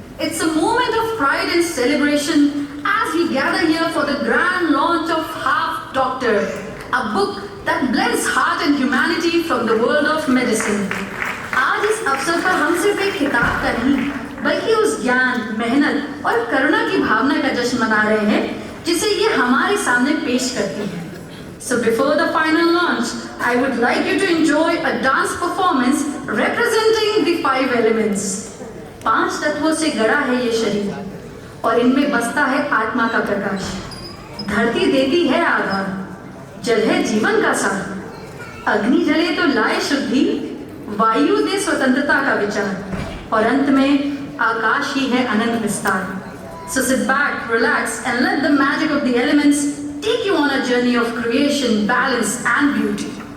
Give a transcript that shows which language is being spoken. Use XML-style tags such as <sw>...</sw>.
<en>It's a moment of pride and celebration as we gather here for the grand launch of Half Doctor, a book that blends heart and humanity from the world of medicine.</en> <hi>आज इस अवसर पर हम सिर्फ एक किताब का नहीं, बल्कि उस ज्ञान, मेहनत और करुणा की भावना का जश्न मना रहे हैं, जिसे ये हमारे सामने पेश करती है.</hi> <en>So before the final launch, I would like you to enjoy a dance performance representing the 5 elements.</en> <hi>5 तत्वों से गढ़ा है ये शरीर और इनमें बसता है आत्मा का प्रकाश. धरती देती है आधार, जल है जीवन का सार. अग्नि जले तो लाए शुद्धि, वायु दे स्वतंत्रता का विचार और अंत में आकाश ही है अनंत विस्तार.</hi> <en>So sit back, relax and let the magic of the elements take you on a journey of creation, balance and beauty.</en>